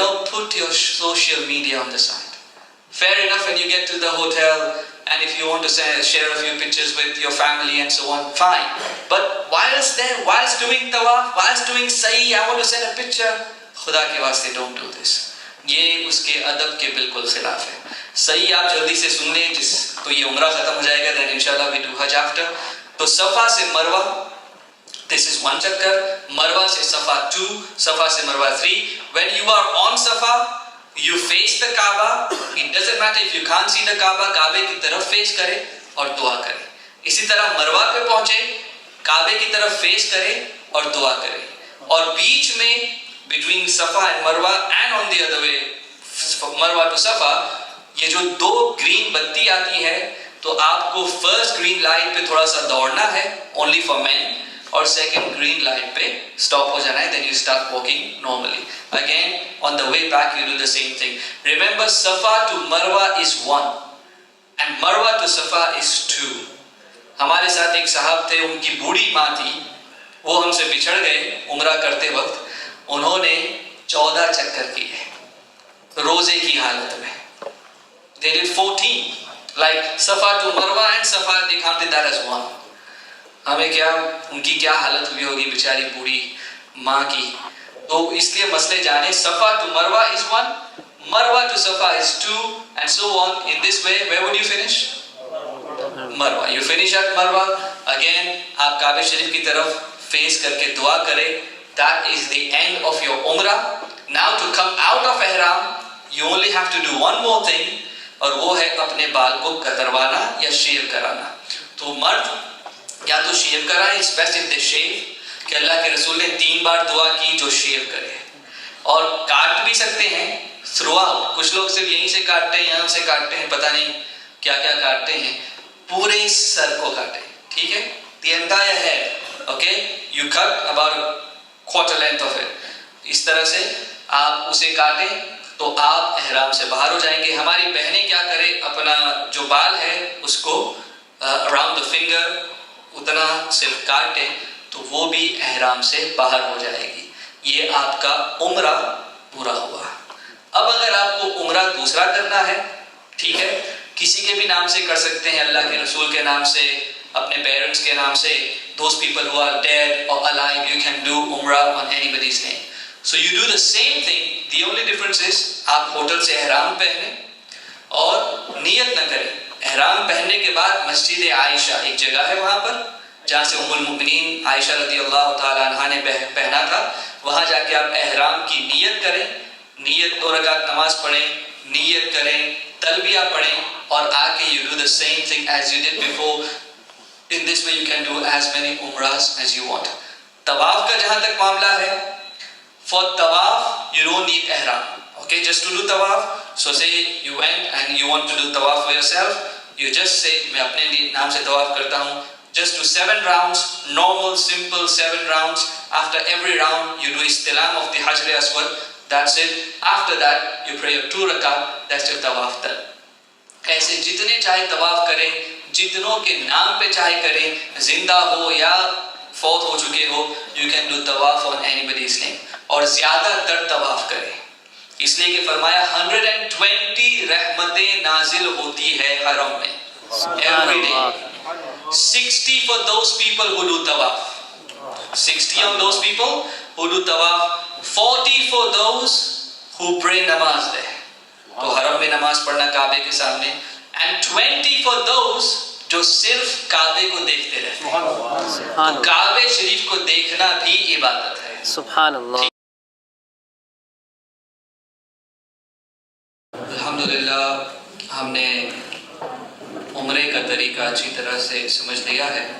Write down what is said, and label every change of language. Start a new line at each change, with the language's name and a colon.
English: Put your social media on the side. Fair enough, when you get to the hotel, and if you want to share a few pictures with your family and so on, fine. But whilst doing tawaf, whilst doing sahi, I want to send a picture.
Urdu: Khuda ke waste,
English: don't do this.
Urdu: یہ اس کے ادب کے بالکل خلاف ہے. صحیح آپ جلدی سے سن لیں, تو یہ عمرہ ختم ہو جائے گا,
English: then inshallah we do Hajj after.
Urdu: تو صفا سے مروہ,
English: this is one
Urdu: چکر. مروہ سے صفا 2, صفا سے Marwa 3.
English: When you are on Safa, you face the Kaaba. It doesn't matter if you can't see the Kaaba,
Urdu: کعبے کی طرف فیس کرے اور دعا کرے. اسی طرح مروہ پہ پہنچے, کعبے کی طرف فیس کرے اور دعا کرے. اور بیچ میں
English: between Safa and Marwa, and on the other way, Marwa to Safa,
Urdu: یہ جو 2 گرین بتی آتی ہے, تو آپ کو فرسٹ گرین لائٹ پہ تھوڑا سا دوڑنا ہے,
English: only for men,
Urdu: اور سیکنڈ گرین لائٹ پہ سٹاپ ہو جانا ہے,
English: then you start walking normally. Again, on the way back you do the same thing. Remember, Safa to Marwa is 1 and Marwa to Safa is 2.
Urdu: ہمارے ساتھ ایک صاحب تھے, ان کی بوڑھی ماں تھی, وہ ہم سے بچھڑ گئے عمرہ کرتے وقت. انہوں نے 14 چکر کیے روزے کی حالت میں.
English: They did 14, like Safa to Marwa and Safa, they counted that as 1.
Urdu: ہمیں کیا, ان کی کیا حالت ہوئی ہوگی بیچاری بوڑھی ماں کی. تو اس لیے مسئلے جانے,
English: Safa to Marwa is 1, Marwa to Safa is 2, and so on. In this way, where would you finish? Marwa. You finish at Marwa. Again,
Urdu: آپ کعبہ شریف کی طرف فیس کر کے دعا کریں.
English: That is the end of your umrah. Now to come out of ihram, you only have to do one more thing,
Urdu: اور وہ ہے اپنے بال کو کتروانا یا شیو کرانا. تو مرد یا تو شیو کرائیں,
English: it's best if they shave,
Urdu: کہ اللہ کے رسول نے 3 بار دعا کی جو شیو کرے. اور کاٹ بھی سکتے ہیں
English: through out.
Urdu: کچھ لوگ صرف یہیں سے کاٹتے ہیں, یہاں سے کاٹتے ہیں, پتہ نہیں کیا کیا کاٹتے ہیں. پورے سر کو کاٹیں, ٹھیک ہے,
English: the entire head. Okay, you cut about quarter length of it.
Urdu: اس طرح سے آپ اسے کاٹیں تو آپ احرام سے باہر ہو جائیں گے. ہماری بہنیں کیا کرے, اپنا جو بال ہے اس کو
English: around the finger
Urdu: اتنا صرف کاٹیں تو وہ بھی احرام سے باہر ہو جائے گی. یہ آپ کا عمرہ پورا ہوا. اب اگر آپ کو عمرہ دوسرا کرنا ہے, ٹھیک ہے, کسی کے بھی نام سے کر سکتے ہیں, اللہ کے رسول کے نام سے, اپنے پیرنٹس کے نام سے.
English: Those people who are dead or alive, you can do umrah on anybody's name. So you do the same thing. The only difference is
Urdu: آپ ہوٹل سے احرام پہنیں اور نیت نہ کریں. احرام پہننے کے بعد مسجد عائشہ ایک جگہ ہے وہاں پر جہاں سے ام المؤمنین عائشہ رضی اللہ تعالی عنہا نے پہنا تھا, وہاں جا کے آپ احرام کی نیت کریں. نیت 2 رکعت نماز پڑھیں, نیت کریں, تلبیہ پڑھیں, اور آ کے
English: you do the same thing as you did before. In this way you can do as many umrahs as you want.
Urdu: طواف کا جہاں تک معاملہ ہے,
English: for tawaf you don't need ihram. Okay, just to do tawaf. So say you went and you want to do tawaf for yourself, you just say
Urdu: میں اپنے نام سے طواف کرتا ہوں.
English: Just do 7 rounds, normal simple 7 rounds. After every round you do istilam of the Hajar Aswad. That's it. After that you pray your 2 rakat. That's your tawaf done.
Urdu: ایسے جتنے چاہے طواف کریں, جتنوں کے نام پہ چاہے کریں, زندہ ہو یا فوت ہو چکے ہو,
English: you can do tawaf on anybody's name.
Urdu: اور زیادہ تر طواف کریں, اس لیے کہ فرمایا 120 رحمتیں نازل ہوتی ہے حرم میں
English: every day. 60 for those people who do tawaf, 60 of those people who do tawaf, 40 for those who pray namaz there.
Urdu: تو حرم میں نماز پڑھنا کعبے کے سامنے,
English: and 20 for those
Urdu: جو صرف کعبے کو دیکھتے رہتے ہیں. سبحان تو اللہ. کعبے شریف کو دیکھنا بھی عبادت ہے. سبحان اللہ. الحمدللہ ہم نے عمرے کا طریقہ اچھی طرح سے سمجھ لیا ہے.